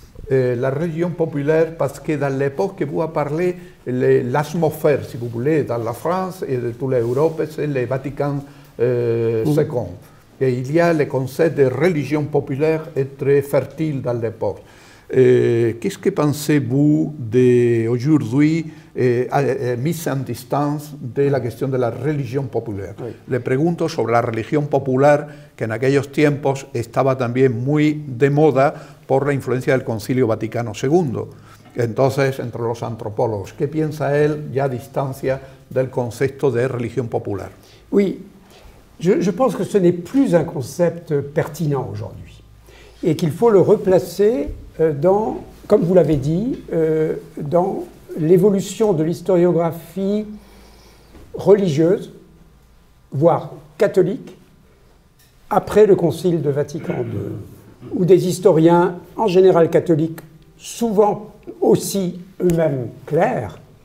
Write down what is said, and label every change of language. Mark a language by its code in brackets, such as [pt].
[fr] La religion populaire, parce que dans l'époque que vous avez parlé, l'atmosphère, si vous voulez, dans la France et de toute l'Europe, c'est le Vatican II. Et il y a le concept de religion populaire est très fertile dans l'époque. Qu'est-ce que pensez-vous d'aujourd'hui, mise en distance [es] de la cuestión de la religión popular? [fr] Oui. [es] Le pregunto sobre la religión popular, que en aquellos tiempos estaba también muy de moda por la influencia del Concilio Vaticano II. Entonces, entre los antropólogos, ¿qué piensa él ya a distancia del concepto de religión popular? [fr] Oui, je pense que ce n'est plus un concept pertinent aujourd'hui. et qu'il faut le replacer dans, comme vous l'avez dit, dans l'évolution de l'historiographie religieuse, voire catholique, après le Concile de Vatican II, où des historiens, en général catholiques, souvent aussi eux-mêmes clercs,